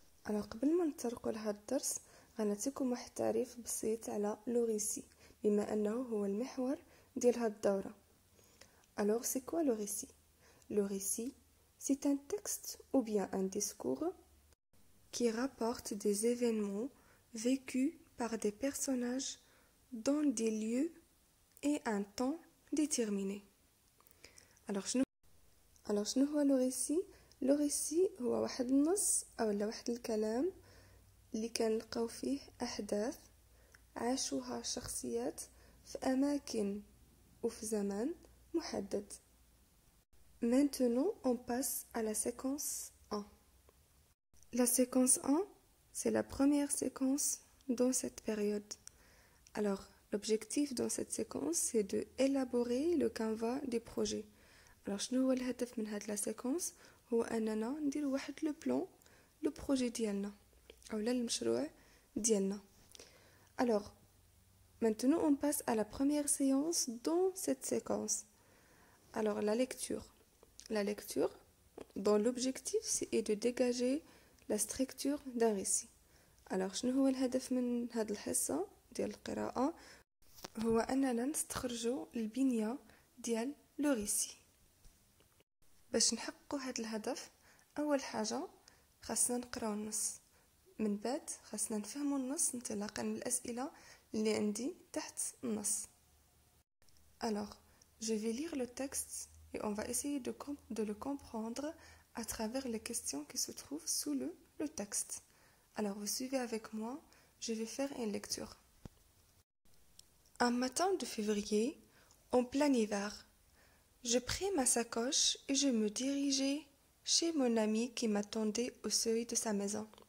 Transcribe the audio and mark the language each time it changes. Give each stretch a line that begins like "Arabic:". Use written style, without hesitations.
Arabic: انا قبل ما نطرقوا لهذا الدرس غنعطيكم واحد التعريف بسيط على لو ريسي بما انه هو المحور ديال هذه الدورة.
French: alors c'est quoi le récit? Le récit, c'est un texte ou bien un discours qui rapporte des événements vécus par des personnages dans des lieux et un temps déterminé.
Arabic: Alors شنو هو لو ريسي؟ لو ريسي هو واحد النص او واحد الكلام اللي كنلقاو فيه احداث عاشوها شخصيات في اماكن وفي زمان محدد.
French: Maintenant, on passe à la séquence 1. La séquence 1, c'est la première séquence dans cette période. Alors, l'objectif dans cette séquence, c'est d'élaborer le canevas du projet.
Arabic: Alors, شنو هو الهدف من هاد la séquence؟ هو أننا ندير واحد
French: le plan, le projet
Arabic: ديالنا أو المشروع ديالنا.
French: Alors, maintenant, on passe à la première séance dans cette séquence. Alors, la lecture. La lecture, dont l'objectif, c'est de dégager la structure d'un récit.
Arabic: Alors, شنو هو الهدف من هاد الحصة ديال القراءة؟ هو أننا نستخرجوا البنية ديال لو ريسي. باش نحققوا هاد الهدف أول حاجة خاصنا نقراو النص، من بعد خاصنا نفهموا النص انطلاقا من الأسئلة اللي عندي تحت النص.
French: Alors, je vais lire le texte et on va essayer de le comprendre à travers les questions qui se trouvent sous le texte. Alors, vous suivez avec moi, je vais faire une lecture. Un matin de février, en plein hiver, je pris ma sacoche et je me dirigeai chez mon ami qui m'attendait au seuil de sa maison.